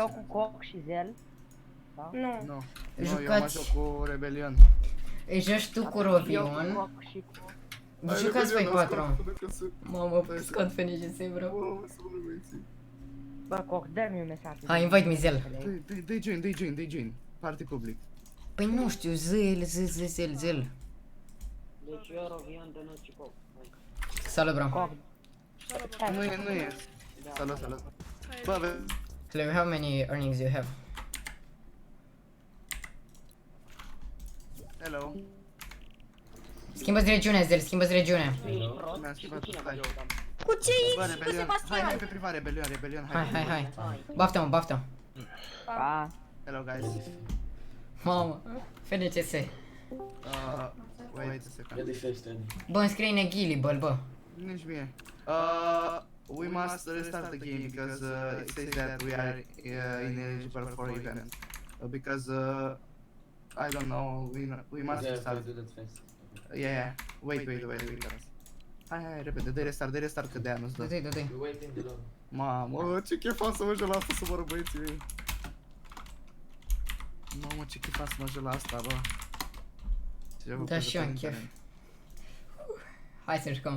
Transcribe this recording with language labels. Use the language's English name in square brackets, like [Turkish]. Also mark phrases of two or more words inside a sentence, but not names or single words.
[Romanian] Eu cu Coc și Zel. Da? Nu. Nu, nu, eu mă Jucați. joc cu Rebelion. Îi joci tu cu Eu cu Rovion. Coc și cu... Vă jucați voi 4. Mamă, scot FNGS, bro. Bă, Coc, dă-mi un mesaj. Hai, invite Mizel. Dă-i join. Party public. Păi nu știu, zel. Deci eu, Rovion, Dănuț și Coc. Hai. Salut, bro. Coc. Nu e. Salut. Bă, [English] Hello, how many earnings you have? hello. [Romanian] Schimbați regiunea, Zel, schimbați regiunea. Tu ești prost Mi-am și cu schimbat, cine stai. vă jucăm? Cu ce Bă, X? Cu Rebelion. Sebastian. Hai pe privat, Rebelion. Hai. Baftă-mă. Pa. [English] Hello, guys. [Romanian] Mamă, FNCS. [English] Wait a second. [Romanian] Bă, înscrie Negilibel, bă. Nici mie. [English] We must restart the game because it says that we are ineligible for event. Because I don't know, we must restart. Yeah. Wait. [Romanian] Hai, repede, dă restart că de-aia nu-ți dă. Dă-i. Mamă, ce chef am să mă joc la asta, să mă rog băieții mei. Mamă, ce chef am să mă joc la asta, bă. Ce joc Da, pe și eu am internet. chef. Hai să jucăm.